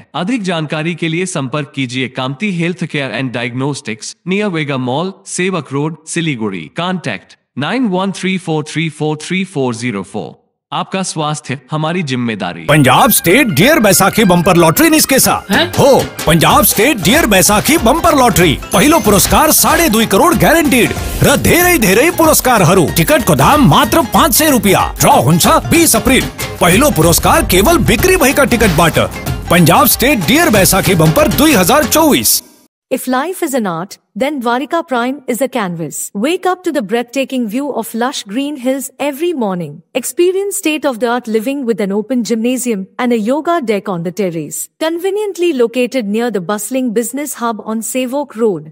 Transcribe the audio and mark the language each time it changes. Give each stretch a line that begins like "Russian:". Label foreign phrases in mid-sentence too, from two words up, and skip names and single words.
Hindi: अधिक जानकारी के लिए संपर्क कीजिए कामती हेल्थ केयर एंड डायग्नोस्टिक्स, नियर वेगा मॉल, सेवक रोड, सिलीगुड़ी। कॉन्टैक्ट 9134343404। आपका स्वास्थ्य हमारी जिम्मेदारी।
Nepali: पंजाब स्टेट डियर बैसाखी बम्पर लॉटरी निस्के साथ हो। पंजाब स्टेट डियर बैसाखी बम्पर लॉटरी पहिलो पुरस्कार 2.5 करोड़ ग्यारंटीड र धेरै पुरस्कार हरू। टिकट को दाम मात्र 500 रुपया। ड्रॉ हुन्छ 20 अप्रिल। पहिलो पुरस्कार केवल बिक्री भएका टिकट बाट। पंजाब स्टेट डियर बैसाखी बम्पर 2024।
English: If life is an art, then Dwarika Prime is a canvas. Wake up to the breathtaking view of lush green hills every morning. Experience state-of-the-art living with an open gymnasium and a yoga deck on the terrace. Conveniently located near the bustling business hub on Sevok Road.